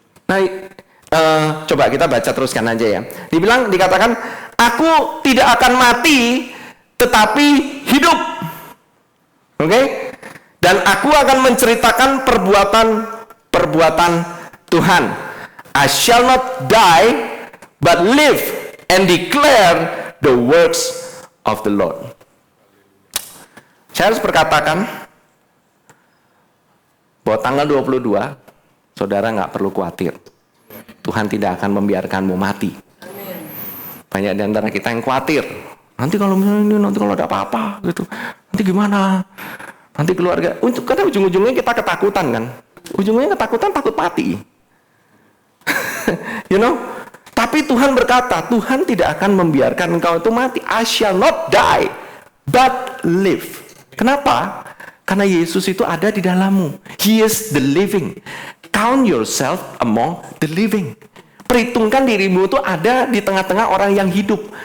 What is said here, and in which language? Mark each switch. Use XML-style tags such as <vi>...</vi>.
<id>Nah, coba kita baca teruskan aja ya. Dikatakan, aku tidak akan mati, tetapi hidup. Oke? Dan aku akan menceritakan perbuatan Tuhan.</id> <en>I shall not die, but live and declare the works of the Lord.</en> <id>Saya harus berkatakan bahwa tanggal 22, saudara nggak perlu khawatir. Tuhan tidak akan membiarkanmu mati. Banyak di antara kita yang khawatir. Nanti kalau ada apa-apa gitu, nanti gimana? Nanti keluarga. Karena ujung-ujungnya kita ketakutan kan. Ujungnya ketakutan, takut mati.</id> <en>You know?</en> <id>Tapi Tuhan berkata, Tuhan tidak akan membiarkan engkau itu mati.</id> <en>I shall not die, but live.</en> <id>Kenapa? Karena Yesus itu ada di dalammu.</id> <en>He is the living. Count yourself among the living.</en> <id>Perhitungkan dirimu itu ada di tengah-tengah orang yang hidup.</id>